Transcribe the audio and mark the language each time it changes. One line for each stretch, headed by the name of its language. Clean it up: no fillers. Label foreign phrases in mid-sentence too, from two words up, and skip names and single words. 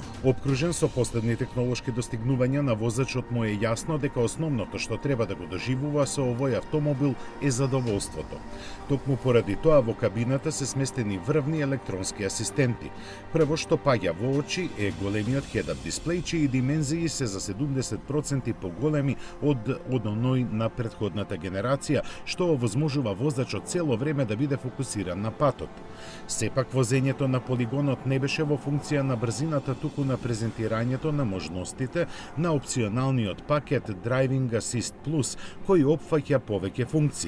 Macedonian: Обкружен со последни технолошки достигнувања на возачот му е јасно дека основното што треба да го доживува со овој автомобил е задоволството. Токму поради тоа во кабината се сместени врвни електронски асистенти. Прво што паѓа во очи е големиот head-up дисплеј, чии димензии се за 70% поголеми од оној на претходната генерација, што овозможува возачот цело време да биде фокусиран на патот. Сепак возењето на полигонот не беше во функција на брзината, туку на презентирањето на можностите на опционалниот пакет Driving Assist Plus, кој опфаќа повеќе функции.